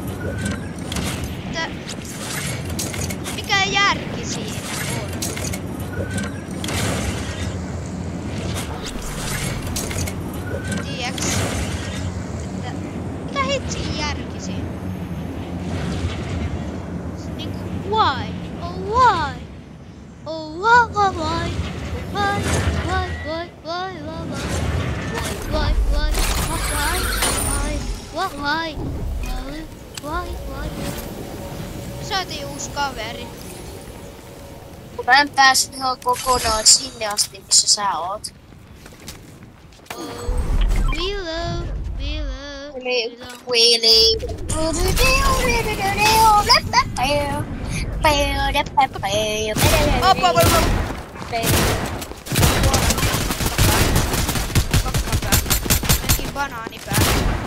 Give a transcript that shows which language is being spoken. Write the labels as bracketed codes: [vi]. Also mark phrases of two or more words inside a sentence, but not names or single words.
[fi] Mikä järki siinä on? Tiiäks? Mikä hitsin järki siinä? Niinku why? [en] Oh why? Oh why? Why? [fi] Saatiin uusi kaveri. Kun mä en päässyt ihan kokonaan sinne asti, missä sä oot. Willow. Banaani päällä.